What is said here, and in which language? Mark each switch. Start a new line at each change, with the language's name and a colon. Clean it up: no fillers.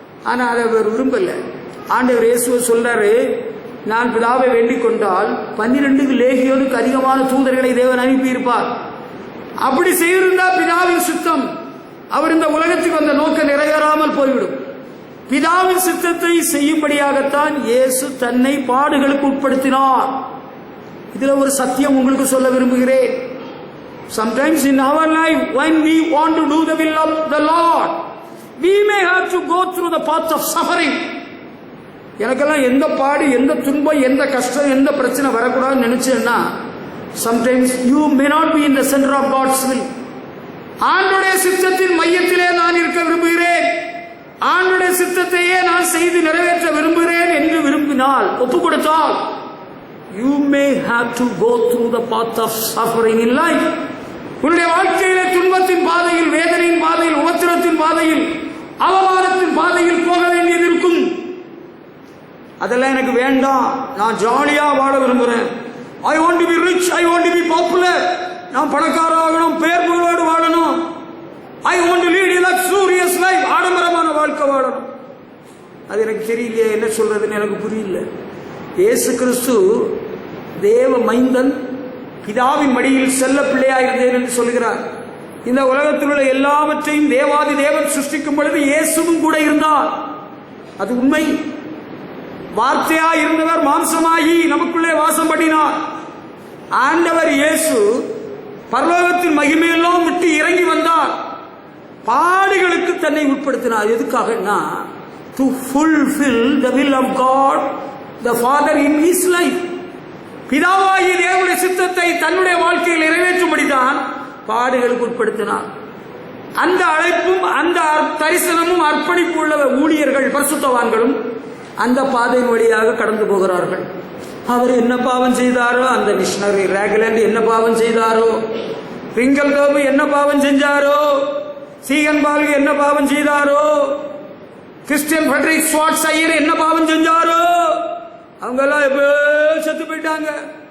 Tamil: ஆனா அதை அவர் விரும்பல. ஆண்டவர் இயேசுவை சொல்றாரு, நான் பிதாவை வேண்டிக் கொண்டால் 12 லேகியோனுக்கு அதிகமான தூதர்களை தேவன் அனுப்பியிருப்பார். அப்படி செய்திருந்தா பிதாவின் சித்தம், அவர் இந்த உலகத்துக்கு வந்த நோக்கம் நிறைவேறாமல் போய்விடும். பிதாவின் சித்தத்தை செய்யும்படியாகத்தான் இயேசு தன்னை பாடுகளுக்கு உட்படுத்தினார். இதுல ஒரு சத்தியம் உங்களுக்கு சொல்ல விரும்புகிறேன்.
English: Sometimes in our life, when we want to do the will of the Lord, we may have to go through the path of suffering.
Tamil: எனக்கெல்லாம் எந்த பாடு, எந்த துன்பம், எந்த கஷ்டம், எந்த பிரச்சனை வரக்கூடாதுன்னு நினைச்சேன்னா,
English: sometimes you may not be in the center of God's will.
Tamil: ஆண்டுடைய சித்தத்தின் மையத்திலே நான் இருக்க விரும்புகிறேன், ஆண்டுடைய சித்தத்தையே நான் செய்து நிறைவேற்ற விரும்புகிறேன் என்று விரும்பினால், ஒப்பு கொடுத்தால்,
English: you may have to go through the path of suffering in life.
Tamil: உன்னுடைய வாழ்க்கையிலே துன்பத்தின் பாதையில், வேதனையின் பாதையில், உபத்திரத்தின் பாதையில், அவமானத்தின் பாதையில் போக வேண்டியது இருக்கும். அதெல்லாம் எனக்கு வேண்டாம், நான் ஜாலியா வாழ விரும்புகிறேன்.
English: I want to be rich, I want to be popular.
Tamil: நான் பணக்காரனாகணும், பேர் புகழோடு வாழணும்.
English: I want to lead a luxurious life,
Tamil: ஆடம்பரமான வாழ்க்கை வாழணும். அது எனக்கு தெரியலையே, என்ன சொல்றதுன்னு எனக்கு புரியல. இயேசு கிறிஸ்து தேவ மைந்தன், பிதாவின் மடியில் செல்ல பிள்ளையாயிருந்தேன் என்று சொல்கிறார். இந்த உலகத்தில் உள்ள எல்லாவற்றையும் தேவாதி தேவன் சிருஷ்டிக்கும் பொழுது இயேசுவும் கூட இருந்தார். அது உண்மை. வார்த்தையா இருந்தவர் மாம்சமாகி நமக்குள்ளே வாசம் பண்ணினார். ஆண்டவர் இயேசு பரலோகத்தின் மகிமையெல்லாம் விட்டு இறங்கி வந்தார். பாடுகளுக்கு தன்னை உட்படுத்தினார். எதுக்காகனா,
English: to fulfill the will of God the Father in his life.
Tamil: பிதாவாகிய தேவனுடைய சித்தத்தை தன்னுடைய வாழ்க்கையில் நிறைவேற்றும்படிதான் பாடுகளுக்கு உட்படுத்தினார். அந்த அழைப்பும் அந்த தரிசனமும் அர்ப்பணிப்பு உள்ள ஊழியர்கள், பரிசுத்தவான்களும் அந்த பாதையின் வழியாக கடந்து போகிறார்கள். அவர் என்ன பாவம் செய்தாரோ, அந்த மிஷனரி ராக்லாண்ட் என்ன பாவம் செய்தாரோ, ரிங்கல் டோபு என்ன பாவம் செஞ்சாரோ, சீகன் பால்கு என்ன பாவம் செய்தாரோ, கிறிஸ்டியன் ஃபெட்ரிக் ஸ்வாட்ஸ் ஐயர் என்ன பாவம் செஞ்சாரோ, அவங்க எல்லாம் எப்போ செத்து போயிட்டாங்க.